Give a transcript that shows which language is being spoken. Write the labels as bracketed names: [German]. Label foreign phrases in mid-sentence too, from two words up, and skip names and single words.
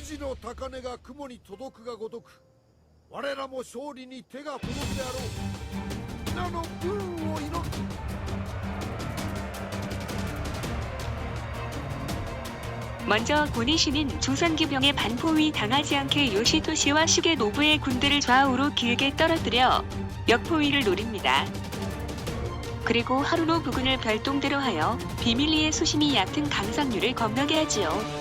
[Japanese] の高値が雲に届くがごとく我らも勝利に手が届くであろう。皆の武運を祈る。 [Korean] 먼저 고니시는 조선기병의 반포위 당하지 않게 요시토시와 시게노부의 군대를 좌우로 길게 떨어뜨려 역포위를 노립니다. 그리고 하루노 부군을 별동대로 하여 비밀리에 수심이 얕은 강상류를 건너게 하지요.